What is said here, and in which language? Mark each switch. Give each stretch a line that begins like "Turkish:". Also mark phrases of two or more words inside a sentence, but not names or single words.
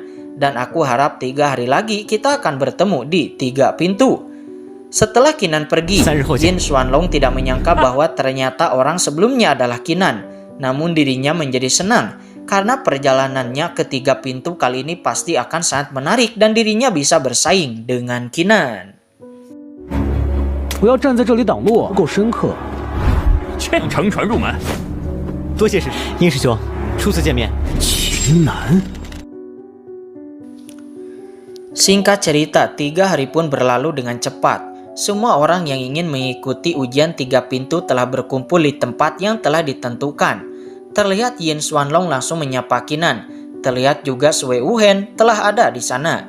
Indonesian: Dan aku harap 3 hari lagi kita akan bertemu di 3 pintu. Setelah Kinan pergi, Yin Xuanlong tidak menyangka bahwa ternyata orang sebelumnya adalah Kinan. Namun dirinya menjadi senang karena perjalanannya ke 3 pintu kali ini pasti akan sangat menarik dan dirinya bisa bersaing dengan Kinan.
Chinese: 不要站在这里挡路，不够深刻。劝你乘船入门。多谢师殷师兄，初次见面。秦南，
Indonesian: Singkat cerita, 3 hari pun berlalu dengan cepat. Semua orang yang ingin mengikuti ujian 3 pintu telah berkumpul di tempat yang telah ditentukan. Terlihat Yin Xuanlong langsung menyapa Kinan. Terlihat juga Sui Wuhen telah ada di sana.